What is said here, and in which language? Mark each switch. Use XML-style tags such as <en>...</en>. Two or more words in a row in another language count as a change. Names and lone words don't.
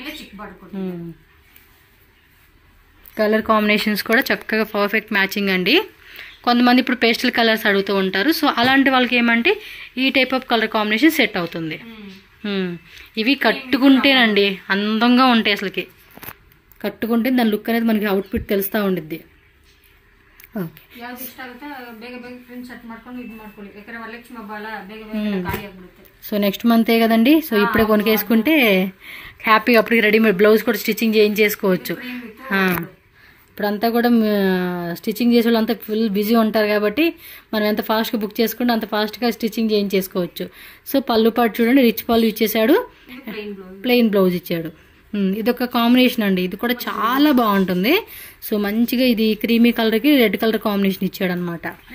<en>colour combinations</en> <te>కూడా చక్కగా</te> <en>perfect matching</en> <te>అండి. కొంతమంది ఇప్పుడు</te> <en>pastel colours</en> <te>అడుగుతూ ఉంటారు, సో అలాంటి వాళ్ళకి ఏమంటే ఈ</te> <en>type of colour combination</en> <te>సెట్ అవుతుంది. ఇవి కట్టుకుంటేనండి అందంగా ఉంటాయి, అసలుకి కట్టుకుంటే దాని లుక్ అనేది మనకి అవుట్ఫిట్ తెలుస్తూ ఉండిద్ది.</te> <kn>ಓಕೆ ಯಾವ್ದು ಇಷ್ಟ ಆಗುತ್ತೆ ಬೇಗ ಬೇಗ</kn> <en>print set</en> <kn>ಮಾಡ್ಕೊಂಡು ಇದು ಮಾಡ್ಕೊಳ್ಳಿ ಯಾಕಂದ್ರೆ ವರಲಕ್ಷ್ಮಿ ಹಬ್ಬ ಅಲ್ಲ ಬೇಗ ಬೇಗ ಖಾಲಿ ಆಗ್ಬಿಡುತ್ತೆ</kn> <te>సో</te> <en>next month</en> <te>కదండి సో ఇప్పుడే కొనుకేసుకుంటే హ్యాపీగా అప్పటికి</te> <en>readymade blouse</en> <te>కూడా స్టిచ్చింగ్ చేయించేసుకోవచ్చు ఇప్పుడంతా కూడా స్టిచ్చింగ్ చేసే వాళ్ళంతా</te> <en>full busy</en> <te>ఉంటారు కాబట్టి మనం ఎంత ఫాస్ట్గా బుక్ చేసుకుంటే అంత ఫాస్ట్గా స్టిచ్చింగ్ చేయించేసుకోవచ్చు సో పళ్ళు పాటు చూడండి రిచ్ పళ్ళు ఇచ్చేసాడు</te> <en>plain blouse</en> <te>ఇచ్చాడు ఇదొక కాంబినేషన్ అండి ఇది కూడా చాలా బాగుంటుంది సో మంచిగా ఇది క్రీమీ కలర్కి</te> <en>red colour combination</en> <te>ఇచ్చాడు అనమాట</te>